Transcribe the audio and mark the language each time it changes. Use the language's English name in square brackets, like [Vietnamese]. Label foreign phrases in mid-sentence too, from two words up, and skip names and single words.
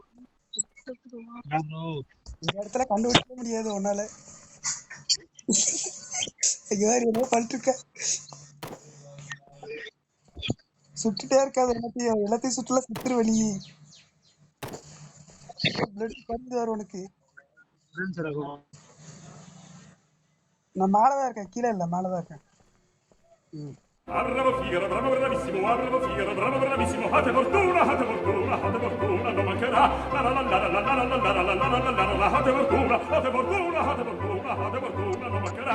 [Tamil] இந்த இடத்துல கண்டுபிடிக்க முடியாது உன்னால என்ன பண்ணிட்டு இருக்க சுட்டுட்டே இருக்காது எல்லாத்தையும் சுற்றுல சுத்துரு வழி பருந்து வரும் உனக்கு நான் மேலதான் இருக்கேன் கீழே இல்லை மேலதான் இருக்கேன் [Italian] Bravo Figaro, bravo bravissimo, bravo Figaro, bravo bravissimo, fate fortuna, non mancherà. La la la la la la la la la la la la la la, fate fortuna, non mancherà.